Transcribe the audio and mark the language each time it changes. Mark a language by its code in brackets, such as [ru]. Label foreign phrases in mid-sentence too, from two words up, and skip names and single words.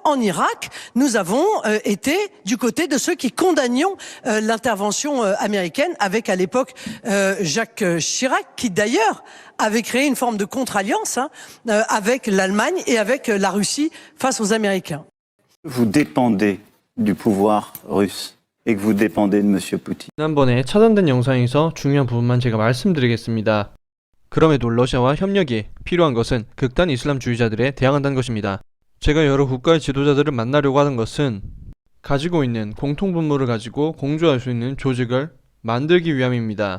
[fr] En Irak, nous avons été du côté de ceux qui condamnions l'intervention américaine avec à l'époque Jacques Chirac, qui d'ailleurs avait créé une forme de contre-alliance avec l'Allemagne et avec la Russie face aux Américains. Vous dépendez du pouvoir russe et que vous dépendez de M. Poutine. [ko] 지난번에 차단된 영상에서 중요한 부분만 제가 말씀드리겠습니다. 그럼에도 러시아와 협력이 필요한 것은 극단 이슬람주의자들에 대항한다는 것입니다. 제가 여러 국가의 지도자들을 만나려고 하는 것은 가지고 있는 공통분모를 가지고 공조할 수 있는 조직을 만들기 위함입니다.